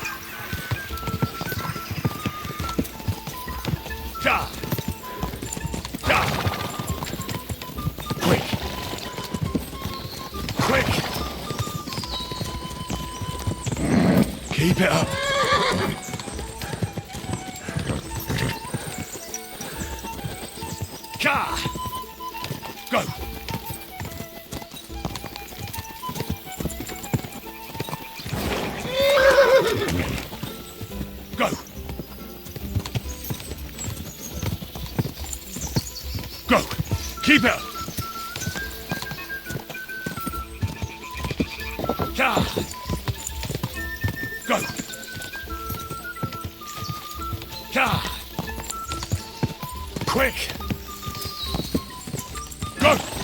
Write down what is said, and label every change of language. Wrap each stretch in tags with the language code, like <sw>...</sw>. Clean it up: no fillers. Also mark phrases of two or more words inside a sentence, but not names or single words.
<en>Ja! Ja! Quick! Quick! Keep it up! Ja! Go! Go! Go! Keep it up! Ja! Go! Ja! Quick! Go!</en>